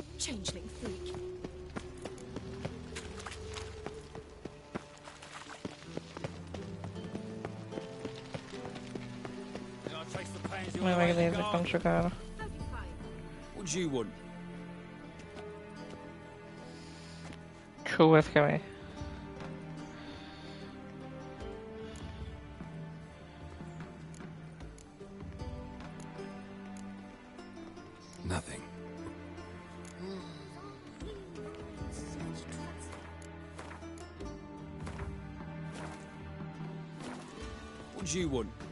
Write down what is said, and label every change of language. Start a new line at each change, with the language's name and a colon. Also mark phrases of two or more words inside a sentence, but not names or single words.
English: changeling freak.
Hungarian: Majd megnézzük nem sokára.
English: What do you want?
Hungarian: Hú, ez kemény.
English: Nothing. What do you want?